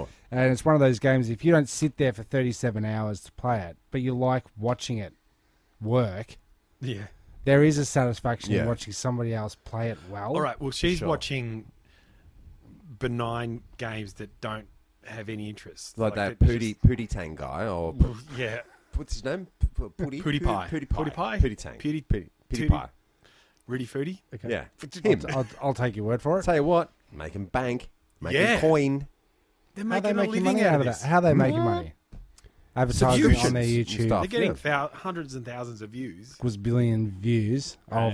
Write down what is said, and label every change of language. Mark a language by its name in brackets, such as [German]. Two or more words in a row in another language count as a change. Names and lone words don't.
[English] And it's one of those games, if you don't sit there for 37 hours to play it, but you like watching it work, Yeah. there is a satisfaction Yeah. in watching somebody else play it well. All right. Well, she's Sure. watching benign games that don't have any interest. Like that it's Pootie Tang guy, or just- yeah. what's his name? Pootie Pootie Pie. Pootie Pootie Pie. Pie? Pootie Tang. Pootie- Pootie Tootie- Pie. Rudy Foodie. Okay. Yeah. Him. I'll take your word for it. Tell you what, making bank, making Yeah. coin. They're How are they making a making living money out of this. that? How are they making money? Advertising on their Subscriptions and YouTube. stuff. They're getting Yeah. hundreds and thousands of views. Was billion views of